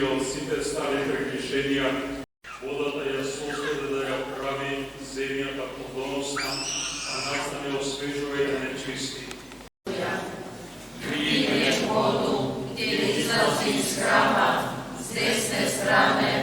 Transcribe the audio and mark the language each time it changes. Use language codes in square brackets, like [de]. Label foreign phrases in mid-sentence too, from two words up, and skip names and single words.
[mk] сите стари прегрешенија, водата ја создаде да ја прави земјата плодоносна, а нас да не освежува и да не чисти. [sr] Видиш воду, где излази из храма, с десне стране.